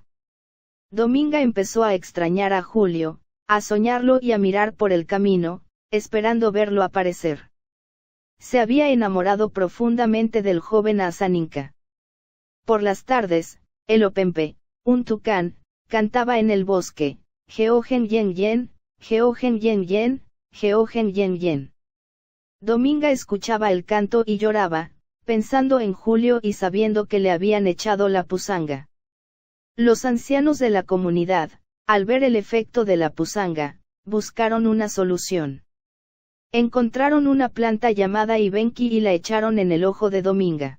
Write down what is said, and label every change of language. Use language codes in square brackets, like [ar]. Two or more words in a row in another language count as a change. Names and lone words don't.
[es] Dominga empezó a extrañar a Julio, a soñarlo y a mirar por el camino, esperando verlo aparecer. Se había enamorado profundamente del joven Azaninka. Por las tardes, el Openpe, un tucán, cantaba en el bosque, Geogen yen yen, Geogen yen yen, Geogen yen yen. Dominga escuchaba el canto y lloraba, pensando en Julio y sabiendo que le habían echado la pusanga. Los ancianos de la comunidad, al ver el efecto de la pusanga, buscaron una solución. Encontraron una planta llamada Ibenki y la echaron en el ojo de Dominga.